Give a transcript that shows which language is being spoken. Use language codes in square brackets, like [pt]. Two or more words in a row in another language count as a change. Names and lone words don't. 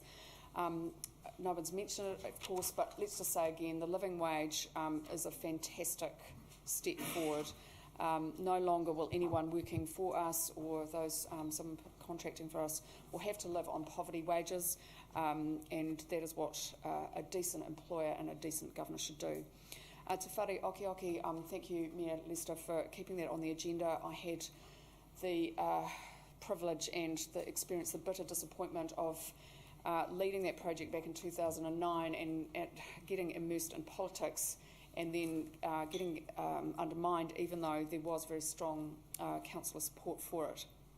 [en] No one's mentioned it, of course, but let's just say again, the living wage is a fantastic step forward. No longer will anyone working for us or those some contracting for us will have to live on poverty wages, and that is what a decent employer and a decent governor should do. [mi] Te whare oki, [en] thank you, Mayor Lester, for keeping that on the agenda. I had the privilege and the experience, the bitter disappointment of leading that project back in 2009 and getting immersed in politics and then getting undermined, even though there was very strong councillor support for it.